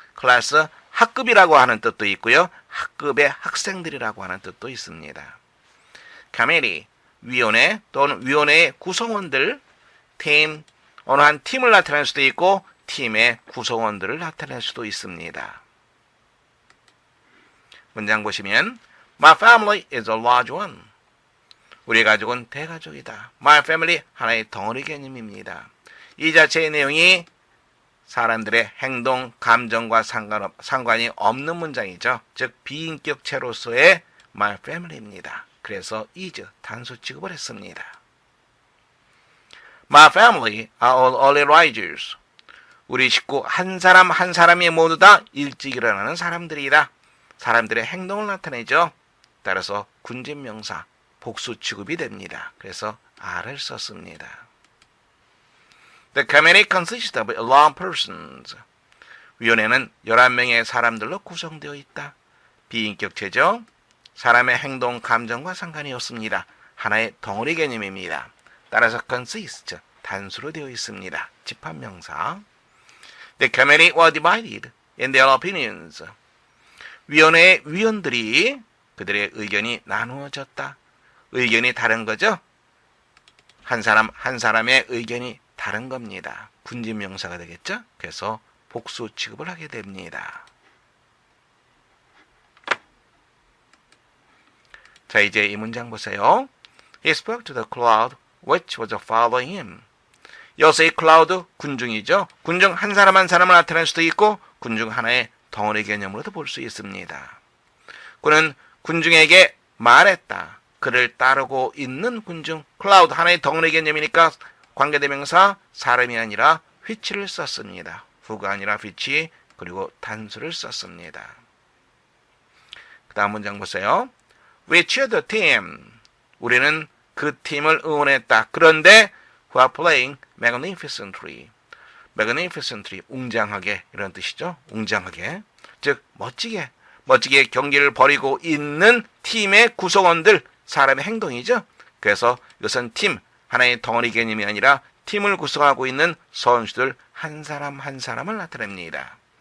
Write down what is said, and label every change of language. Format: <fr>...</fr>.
<ko>클래스 학급이라고 하는 뜻도 있고요. 학급의 학생들이라고 하는 뜻도 있습니다. 커미티 위원회 또는 위원회의 구성원들, 팀, 어느 한 팀을 나타낼 수도 있고 팀의 구성원들을 나타낼 수도 있습니다.</ko> <en>문장 보시면 My family is a large one.</en> <ko>우리 가족은 대가족이다.</ko> <en>My family</en> <ko>하나의 덩어리 개념입니다. 이 자체의 내용이 사람들의 행동, 감정과 상관이 없는 문장이죠. 즉 비인격체로서의</ko> <en>My family</en> <ko>입니다. 그래서 is 단수 취급을 했습니다.</ko> <en>My family are all early risers.</en> <ko>우리 식구 한 사람 한 사람이 모두 다 일찍 일어나는 사람들이다. 사람들의 행동을 나타내죠. 따라서 군집명사 복수 취급이 됩니다. 그래서 R을 썼습니다.</ko> <en>The committee consists of 11 persons.</en> <ko>위원회는 11명의 사람들로 구성되어 있다. 비인격체죠. 사람의 행동, 감정과 상관이 없습니다. 하나의 덩어리 개념입니다. 따라서 consist, 단수로 되어 있습니다. 집합명사.</ko> <en>The committee were divided in their opinions.</en> <ko>위원회의 위원들이 그들의 의견이 나누어졌다. 의견이 다른 거죠. 한 사람 한 사람의 의견이 다른 겁니다. 군집명사가 되겠죠. 그래서 복수 취급을 하게 됩니다. 자, 이제 이 문장 보세요.</ko> <en>He spoke to the cloud which was following him.</en> <ko>여기서 이 cloud 군중이죠. 군중 한 사람 한 사람을 나타낼 수도 있고 군중 하나의 덩어리 개념으로도 볼 수 있습니다. 그는 군중에게 말했다. 그를 따르고 있는 군중. cloud 하나의 덩어리 개념이니까 관계대명사 사람이 아니라 which를 썼습니다. who가 아니라 which 그리고 단수를 썼습니다. 그 다음 문장 보세요.</ko> <en>We cheered the team.</en> <ko>우리는 그 팀을 응원했다. 그런데</ko> <en>who are playing magnificently.</en> <ko>magnificently, 웅장하게 이런 뜻이죠. 웅장하게. 즉 멋지게 경기를 벌이고 있는 팀의 구성원들, 사람의 행동이죠. 그래서 이것은 팀, 하나의 덩어리 개념이 아니라 팀을 구성하고 있는 선수들 한 사람 한 사람을 나타냅니다.</ko>